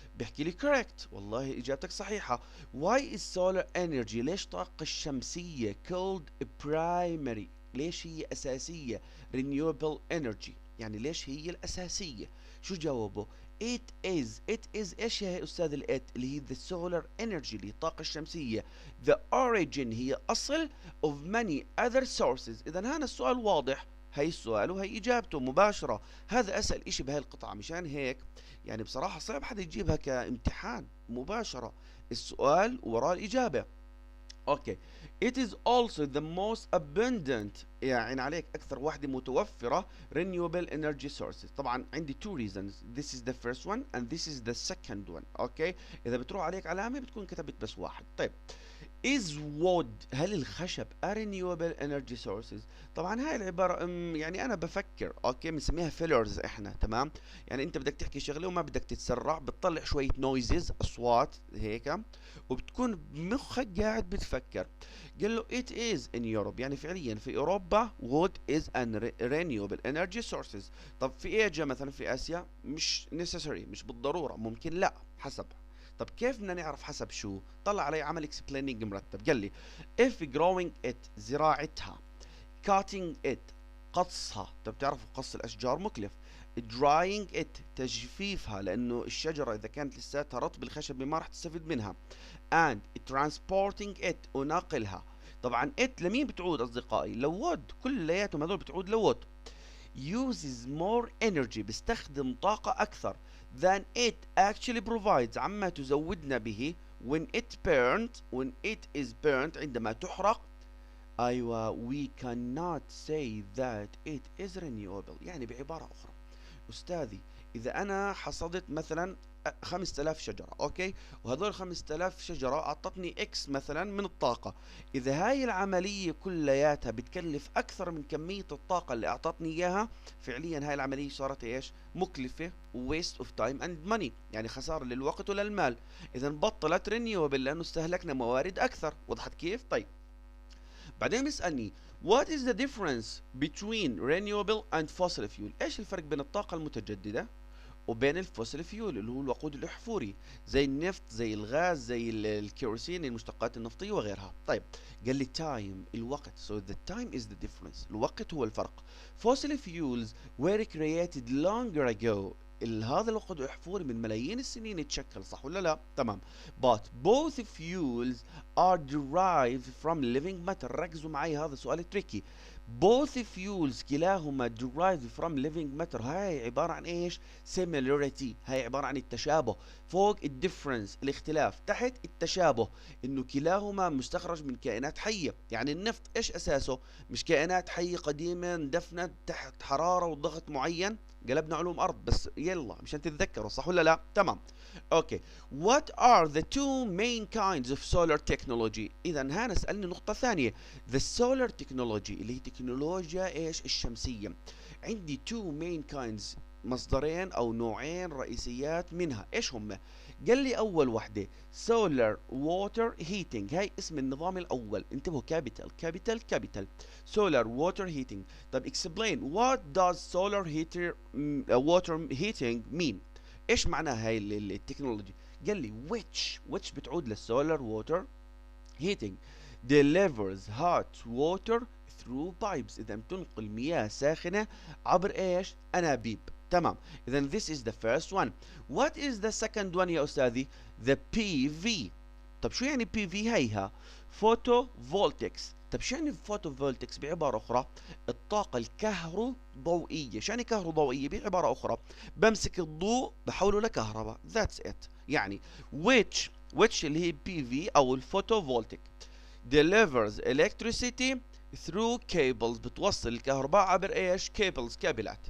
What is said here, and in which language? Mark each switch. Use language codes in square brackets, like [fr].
[ar] بيحكي لي correct، والله إجابتك صحيحة. [en] why is solar energy؟ [ar] ليش طاقة الشمسية called primary؟ ليش هي أساسية؟ renewable energy يعني ليش هي الأساسية؟ شو جاوبه؟ it is ايش هي استاذ الات؟ اللي هي [en] the solar energy [ar] اللي هي الطاقة الشمسية. [en] the origin [ar] هي اصل [en] of many other sources. [ar] اذا هنا السؤال واضح، هي السؤال وهي اجابته مباشرة. هذا اسأل اشي بهاي القطعة، مشان هيك يعني بصراحة صعب حدا يجيبها كامتحان مباشرة، السؤال وراء الاجابة. [en] okay it is also the most abundant [ar] يعني عليك أكثر واحدة متوفرة [en] renewable energy sources. [ar] طبعا عندي two reasons. [en] this is the first one and this is the second one. [ar] اوكي إذا بتروح عليك علامة بتكون كتبت بس واحد. طيب is wood هل الخشب [en] a renewable energy sources؟ [ar] طبعا هاي العبارة يعني أنا بفكر اوكي بنسميها fillers احنا تمام، يعني أنت بدك تحكي شغلة وما بدك تتسرع، بتطلع شوية noises أصوات هيك وبتكون بمخك قاعد بتفكر. [en] قال له it is in Europe [ar] يعني فعليا في أوروبا [en] wood is an renewable energy sources. [ar] طب في إيجا مثلا في آسيا مش necessary، مش بالضرورة، ممكن لا حسب. طب كيف بدنا نعرف حسب شو؟ طلع علي عمل explaining مرتب. قال لي if growing it زراعتها، cutting it قصها، طب بتعرفوا قص الأشجار مكلف، drying it تجفيفها لأنه الشجرة إذا كانت لساتها رطب الخشبة ما راح تستفيد منها، [en] and transporting it [ar] ونقلها. طبعا it لمين بتعود أصدقائي؟ لوود، كلياتهم هذول بتعود لوود. [en] uses more energy [ar] بيستخدم طاقة أكثر [en] than it actually provides [ar] عما تزودنا به [en] when it is burnt [ar] عندما تحرق. [en] أيوة we cannot say that it is renewable. [ar] يعني بعبارة أخرى أستاذي إذا أنا حصدت مثلا 5000 شجرة، أوكي، وهذول 5000 شجرة أعطتني إكس مثلا من الطاقة. إذا هاي العملية كلياتها بتكلف أكثر من كمية الطاقة اللي أعطتني إياها، فعليا هاي العملية صارت إيش؟ مكلفة [en] waste of time and money، [ar] يعني خسارة للوقت وللمال. إذا بطلت renewable لأنه استهلكنا موارد أكثر. وضحت كيف؟ طيب بعدين بيسألني [en] what is the difference between renewable and fossil fuel؟ [ar] إيش الفرق بين الطاقة المتجددة وبين الفوسيل فيول اللي هو الوقود الأحفوري، زي النفط، زي الغاز، زي الكيروسين، المشتقات النفطية وغيرها. طيب قال لي time، الوقت. [en] so the time is the difference، [ar] الوقت هو الفرق. [en] fossil fuels were created longer ago، [ar] هذا الوقود الأحفوري من ملايين السنين اتشكل، صح ولا لا؟ تمام. [en] but both fuels are derived from living matter. [ar] ركزوا معي، هذا سؤال تريكي. [en] both fuels كلاهما derived from living matter. [ar] هاي عبارة عن ايش؟ similarity، هاي عبارة عن التشابه. فوق الديفرنس الاختلاف، تحت التشابه، انه كلاهما مستخرج من كائنات حية. يعني النفط ايش اساسه؟ مش كائنات حية قديمة اندفنت تحت حرارة وضغط معين. قلبنا علوم ارض بس، يلا مشان تتذكروا، صح ولا لا؟ تمام. اوكي. [en] what are the two main kinds of solar technology؟ [ar] اذا هنا سألني نقطة ثانية. [en] the solar technology [ar] اللي هي تكنولوجيا ايش؟ الشمسية. عندي two main kinds، مصدرين او نوعين رئيسيات منها. ايش هم؟ قال لي اول وحده solar water heating، هاي اسم النظام الاول، انتبهوا، كابيتال كابيتال كابيتال، solar water heating. طب [en] explain what does solar water heating mean؟ [ar] ايش معناها هاي التكنولوجي؟ قال لي which بتعود للسولار water heating [en] delivers hot water through pipes، [ar] إذا تنقل مياه ساخنة عبر إيش؟ أنابيب. تمام. [en] إذا this is the first one. what is the second one [ar] يا أستاذي؟ [en] the PV. [ar] طب شو يعني PV؟ هيها photovoltaics. طب شو يعني photovoltaics بعبارة أخرى؟ الطاقة الكهروضوئية. شو يعني كهروضوئية بعبارة أخرى؟ بمسك الضوء بحوله لكهرباء. [en] that's it. [ar] يعني which اللي هي PV أو الفوتوفولتيك [en] delivers electricity through cables، [ar] بتوصل الكهرباء عبر ايش؟ cables، كابلات.